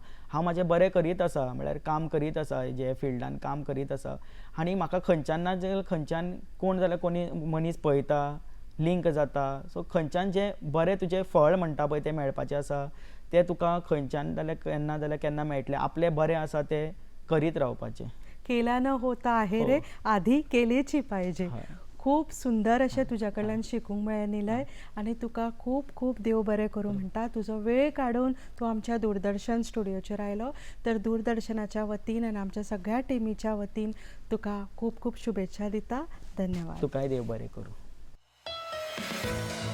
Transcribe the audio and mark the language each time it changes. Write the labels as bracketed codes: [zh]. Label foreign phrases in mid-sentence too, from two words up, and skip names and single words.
[kok] हांव म्हाजें बरें करीत आसा, म्हळ्यार काम करीत आसा, जे फिल्डान काम करीत आसा. आनी म्हाका खंयच्यान ना जाल्यार खंयच्यान कोण जाल्यार कोणी मनीस पळयता, लिंक जाता. सो खंयच्यान जें बरें तुजें फळ म्हणटा पळय तें मेळपाचें आसा, तें तुका खंयच्यान जाल्यार केन्ना मेळटलें. आपलें बरें आसा तें करीत रावपाचें. [mr] केला न होता आहे रे, आधी केलीची पाहिजे. [kok] खूप सुंदर अशें तुज्या कडल्यान शिकूंक मेळ्ळें निलय, आनी तुका खूब खूब देव बरें करूं म्हणटा. तुजो वेळ काडून तूं आमच्या दूरदर्शन स्टुडिओचेर आयलो, तर दूरदर्शनाच्या वतीन आनी आमच्या सगळ्या टिमीच्या वतीन तुका खूब खूब शुभेच्छा दिता. धन्यवाद. तुकाय देव बरें करूं.